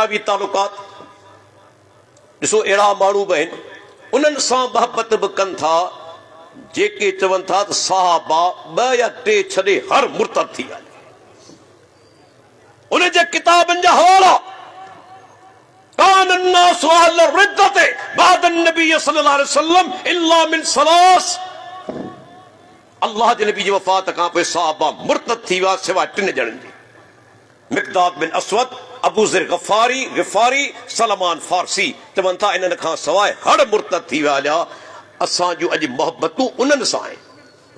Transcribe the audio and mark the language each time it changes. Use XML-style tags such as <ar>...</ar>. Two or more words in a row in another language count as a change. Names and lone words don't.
<sd>ॾिसो, अहिड़ा माण्हू बि आहिनि उन्हनि सां मोहबत बि कनि था जेके चवनि था त साहबा 2 या 3 छॾे हर मुर्तद थी वञे।</sd> <ar>उन जे किताबनि जा हवाला كان الناس أهل ردة بعد النبي صلى الله عليه وسلم إلا من ثلاث.</ar> <sd>अल्लाह जे नबी जी वफ़ात खां पोइ साहबा मुर्तद थी विया सिवाय 3 ॼणनि जी, मिक़दाद बिन अस्वद, अबू ज़र ग़िफ़ारी, सलमान फारसी। चवनि था इन्हनि खां सवाइ हर मुर्तद थी विया हलिया। असां जूं अॼु मोहबतूं उन्हनि सां आहिनि।</sd>